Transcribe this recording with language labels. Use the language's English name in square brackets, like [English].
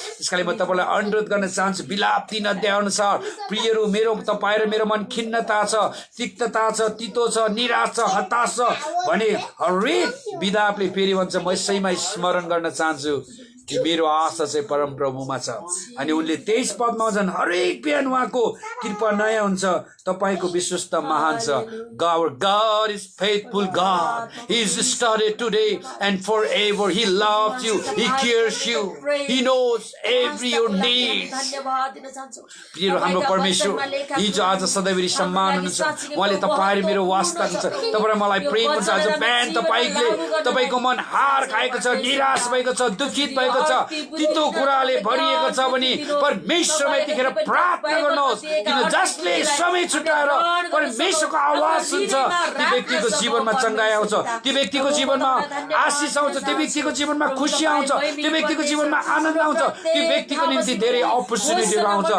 [Nepali] त्यसकाले म तपाईँलाई अनुरोध गर्न चाहन्छु, बिलाप 3 अध्याय अनुसार प्रियहरू, मेरो तपाईँ र मेरो मन खिन्नता छ, तिक्तता छ, तितो छ, निराश छ, हताश छ भने हरेक बिलापले फेरि भन्छ म यसैमा स्मरण गर्न चाहन्छु कि मेरो आशा चाहिँ परम प्रभुमा छ। अनि उनले 23 पदमा भन्छन् हरेक बिहान उहाँको कृपा नयाँ हुन्छ, तपाईको विश्वस्त महान छ। [English] Our God is faithful God. He is started today and forever. He loves you. He cares you. He knows every your needs. [Nepali] प्रिय हाम्रो परमेश्वर हिजो आज सधैँभरि सम्मान हुनुहुन्छ। उहाँले तपाईँ मेरो वास्ता हुन्छ, तपाईँ मलाई प्रेम हुन्छ। आज बिहान तपाईँको मन हार खाएको छ, निराश भएको छ, दुखित भएको छ, तितो कुराले भरिएको छ भने परमेश्वरमा यतिखेर प्रार्थना गर्नुहोस्, किन जसले समय छुटाएर परमेश्वरको आवाज सुन्छ त्यो व्यक्तिको जीवनमा चंगाई आउँछ, त्यो व्यक्तिको जीवनमा आशिष आउँछ, त्यो व्यक्तिको जीवनमा खुसी आउँछ, त्यो व्यक्तिको जीवनमा आनन्द आउँछ, त्यो व्यक्तिको निम्ति धेरै अपर्च्युनिटीहरू आउँछ।